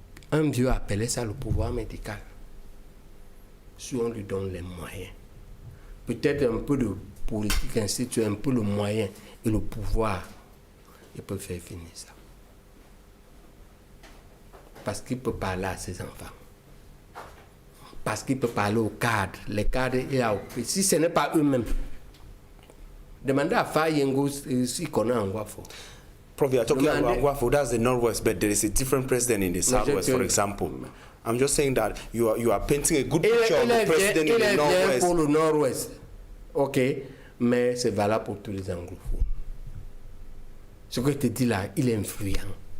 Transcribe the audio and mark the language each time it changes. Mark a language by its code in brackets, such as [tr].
[fr] Un vieux appelait ça le pouvoir médical. Si on lui donne les moyens, peut-être un peu de politique, ainsi de suite, un peu le moyen et le pouvoir, il peut faire finir ça. Parce qu'il peut parler à ses enfants. Parce qu'il peut parler aux cadres. Les cadres, si ce n'est pas eux-mêmes. Demandez à Fayengo s'il connaît Angwafo. [en] Prof, you are talking about Angwafo, that's the Northwest, but there is a different president in the Southwest, for example. I'm just saying that you are painting a good picture of the president in the Northwest. [fr] Il est bien pour le Nord-Ouest. Ok, mais c'est valable pour tous les anglophones. Ce que je te dis là, il est influent.